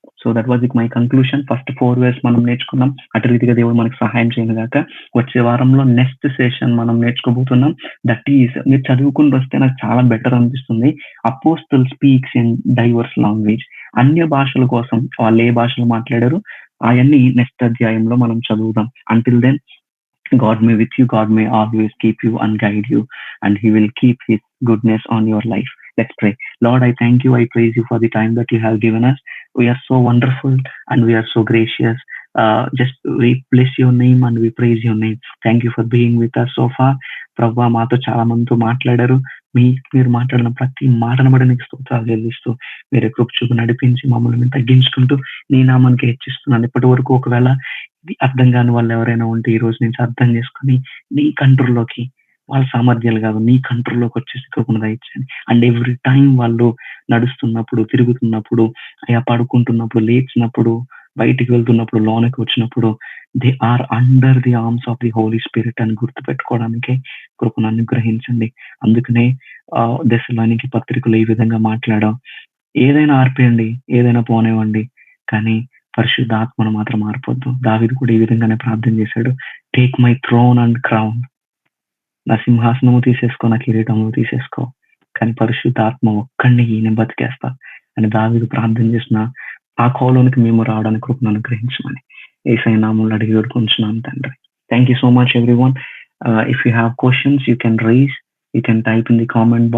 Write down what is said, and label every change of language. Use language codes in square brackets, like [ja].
[en] So that was it my conclusion. [te] First 4 words మనం నేర్చుకున్నాం. అటు రీతిగా దేవుడు మనకు సహాయం చేయను గాక. వచ్చే వారంలో నెక్స్ట్ సెషన్ మనం నేర్చుకోబోతున్నాం. దట్ ఈస్, మీరు చదువుకుని వస్తే నాకు చాలా బెటర్ అనిపిస్తుంది. [en] Apostle speaks in diverse language. [te] అన్య భాషల కోసం వాళ్ళు ఏ భాషలు మాట్లాడారు అవన్నీ నెక్స్ట్ అధ్యాయంలో మనం చదువుదాం. [en] Until then, God may with you, God may always keep you and guide you, and He will keep His goodness on your life. Let's pray. Lord, I thank you, I praise you for the time that you have given us. We are so wonderful and we are so gracious. Just we bless your name and we praise your name. Thank you for being with us so far. [te] ప్రభా, మాతో చాలా మందితో మాట్లాడారు. మీరు మాట్లాడిన ప్రతి మాటను బట్టి నీకు స్తోత్రాలు చెల్లిస్తూ, వేరే కృప చూపు నడిపించి మమ్మల్ని మేము తగ్గించుకుంటూ నీ నామానికి హెచ్చిస్తున్నాను. ఇప్పటి వరకు ఒకవేళ ఇది అర్థం కాని వాళ్ళు ఎవరైనా ఉంటే ఈ రోజు నుంచి అర్థం చేసుకుని నీ కంట్రోల్లోకి, వాళ్ళ సామర్థ్యాలు కాదు నీ కంట్రోల్లోకి వచ్చేసి కృపను దయచేయండి. అండ్ ఎవ్రీ టైం వాళ్ళు నడుస్తున్నప్పుడు, తిరుగుతున్నప్పుడు, అయ్యా పడుకుంటున్నప్పుడు, లేచినప్పుడు, బయటికి వెళ్తున్నప్పుడు, లోనికి వచ్చినప్పుడు, [en] they are under the arms of the holy spirit [te] అని గుర్తుపెట్టుకోవడానికి కృపను అనుగ్రహించండి. అందుకనే దశలోనికి పత్రికలు ఈ విధంగా మాట్లాడాం, ఏదైనా ఆర్పేయండి, ఏదైనా పోనివ్వండి, కానీ పరిశుద్ధాత్మను మాత్రం మారిపోద్దు. దావీదు కూడా ఈ విధంగానే ప్రార్థన చేశాడు, [en] Take my throne and crown. [te] నా సింహాసనము తీసేసుకో, నా కిరీటము తీసేసుకో, కానీ పరిశుద్ధాత్మ ఒక్కడిని నేను బతికేస్తా అని దావీదు ప్రార్థన చేసిన ఆ కోలోనికి మేము రావడానికి కృపను అనుగ్రహించమని యేసయ్య నామములో అడిగి వేడుకుంటున్నాను తండ్రి. [en] Thank you so much everyone. If you have questions, you can raise, you can type in the comment box.